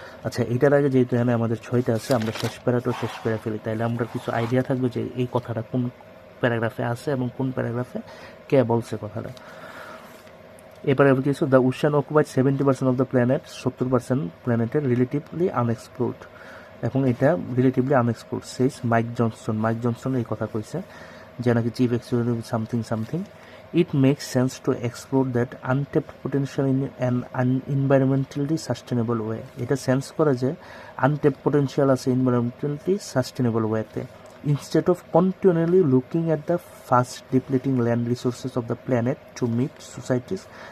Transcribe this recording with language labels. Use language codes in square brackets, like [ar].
[bn] আচ্ছা, এটার আগে যেহেতু এখানে আমাদের 6টা আছে, আমরা শেষ প্যারা ফেলি, তাইলে আমরা কিছু আইডিয়া থাকবে যে এই কথাটা কোন প্যারাগ্রাফে আছে এবং কোন প্যারাগ্রাফে কে বলছে কথাটা। এবারে কিছু, [en] the ocean occupied 70% of the planet, [bn] 70% প্ল্যানেটের relatively unexplored, এবং এটা relatively unexplored says mic Johnson এই কথা কইছে, যে নাকি chief executive something. [en] It makes sense to explore that untapped potential in an environmentally sustainable way. [bn] এটা সেন্স করে যে [en] untapped potential [bn] আছে [en] environmentally sustainable way- [bn] তে। [en] Instead of continually looking at the fast depleting land resources of the planet to meet society's